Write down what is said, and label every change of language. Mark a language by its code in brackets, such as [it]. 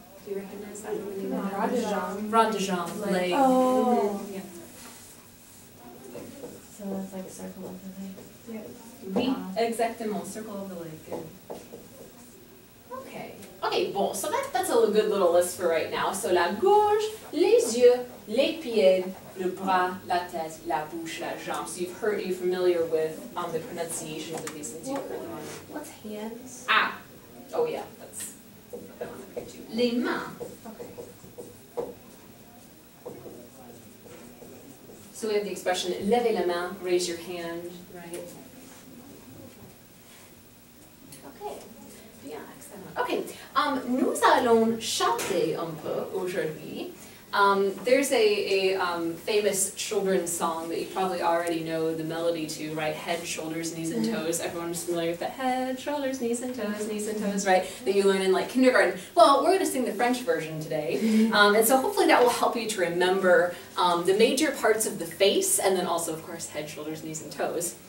[en] Do you recognize that one? [fr] No, bras de jambe. Bras de jambe. Leg. Oh. Yeah. [en] So that's like circle of the leg. Yeah. [fr] Oui, exactement. [en] Circle of the leg. Good. Okay. Okay, bon, so that's a good little list for right now. [fr] So la gorge, les yeux, les pieds, le bras, la tête, la bouche, la jambe. [en] So you're familiar with the pronunciations of these things you've heard them on. What's hands? Ah! Oh yeah, that's that one okay too. [fr] Les mains. Okay. [en] So we have the expression [fr] lever la main, [en] raise your hand, right? Okay. Yeah, excellent. Okay. [fr] Nous allons chanter un peu aujourd'hui. [en] There's a famous children's song that you probably already know the melody to, right? Head, shoulders, knees, and toes. Everyone's familiar with that head, shoulders, knees, and toes, right? That you learn in like kindergarten. Well, we're going to sing the French version today. And so hopefully that will help you to remember the major parts of the face, and then also, of course, head, shoulders, knees, and toes.